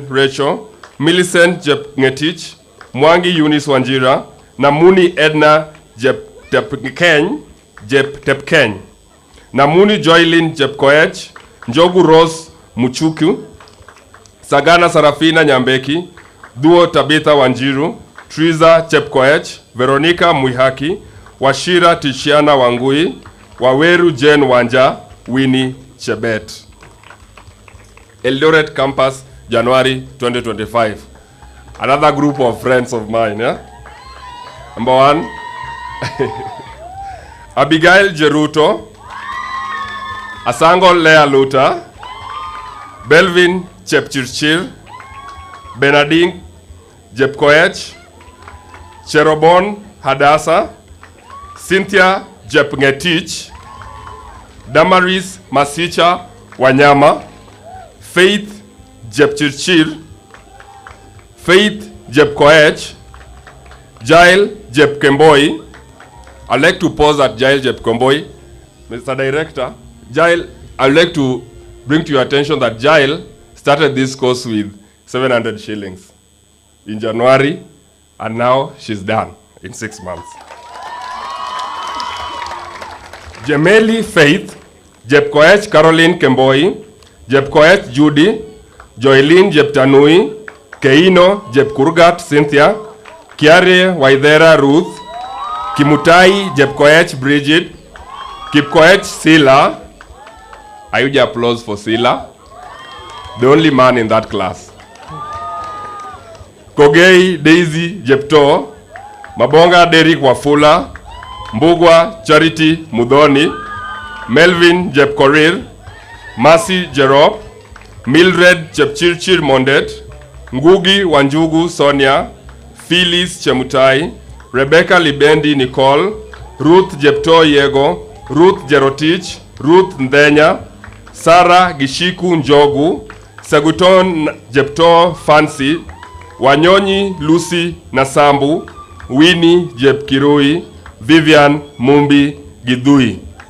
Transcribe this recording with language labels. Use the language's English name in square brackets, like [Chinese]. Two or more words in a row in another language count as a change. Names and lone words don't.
[English] Rachel, Millicent Jeb Ngetich, Mwangi Eunice Wanjira, Namuni Edna Jeb Tepkeny, Jep Tepkeny, Namuni Joylin Jepkoech, Njogu Rose Muchuku, Sagana Sarafina Nyambeki, Duo Tabitha Wanjiru, Triza Chepkoech, Veronica Muihaki, Washira Tishiana Wangui, Waweru Jane Wanja, Winnie Chebet. Eldoret Campus, January 2025. Another group of friends of mine, yeah? Number 1, Abigail Jeruto, Asango Lea Luta, Belvin Chepchirchir, Benadine Jepkoech, Cherobon Hadassa, Cynthia Jepngetich, Damaris Masicha Wanyama, Faith Jepchirchir, Faith Jepkoech, Jael Jepkemboi. I'd like to pause at Jael Jepkemboi. Mr. Director, Jael, I'd like to bring to your attention that Jael started this course with 700 shillings in January, and now she's done in 6 months. Gemeli Faith, Jepkoech Caroline Kemboi, Jepkoech Judy, Joylin Jeptanui, Keino Jepkurgat Cynthia, Kiare Waithera Ruth, Kimutai Jepkoech Bridget, Kipkoech Sila. I would applause for Sila, the only man in that class. Kogei Daisy Jepto, Mabonga Derek Wafula, Mbugwa Charity Mudhoni, Melvin Jepkorir, Mercy Jerop, Mildred Chepchirchir Mondet, Ngugi Wanjugu Sonia, Phyllis Chemutai, Rebecca Libendi Nicole, Ruth Jepto Yego, Ruth Jerotich, Ruth Ndenya, Sarah Gishiku Njogu, Saguton Jepto Fancy, Wanyonyi Lucy Nasambu, Winnie Jepkirui, Vivian Mumbi Gidhui.